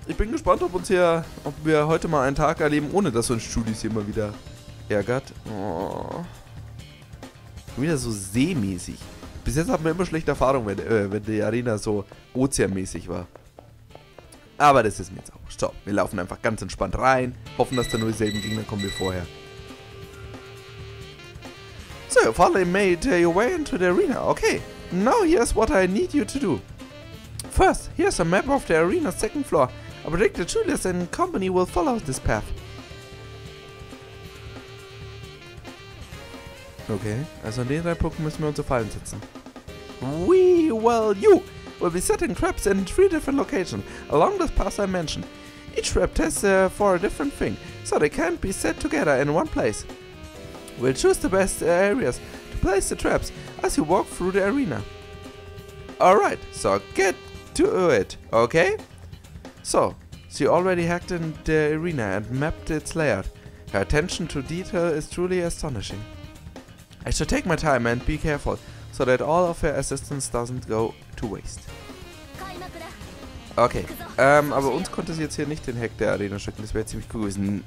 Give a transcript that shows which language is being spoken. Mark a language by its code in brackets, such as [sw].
[de] Ich bin gespannt, ob wir heute mal einen Tag erleben, ohne dass uns Julius hier mal wieder ärgert. Oh. Wieder so seemäßig. Bis jetzt hatten wir immer schlechte Erfahrungen, wenn die Arena so ozeanmäßig war. Aber das ist mir jetzt auch wurscht. So, wir laufen einfach ganz entspannt rein. Hoffen, dass da nur dieselben Gegner kommen wie vorher. [en] So, you finally made your way into the arena. Okay, now here's what I need you to do. First, here's a map of the arena's second floor. I predict that Julius and company will follow this path. [de] Okay, also an den 3 Punkten müssen wir unsere Fallen setzen. [en] You will be setting traps in 3 different locations along this path I mentioned. Each trap tests for a different thing, so they can't be set together in one place. We'll choose the best areas to place the traps as you walk through the arena. Alright, so get to it, okay? So you already hacked in the arena and mapped its layout. Her attention to detail is truly astonishing. I should take my time and be careful, so that all of her assistance doesn't go to waste. [de] Okay, aber uns konnte sie jetzt hier nicht den Hack der Arena schicken, das wäre ziemlich cool gewesen.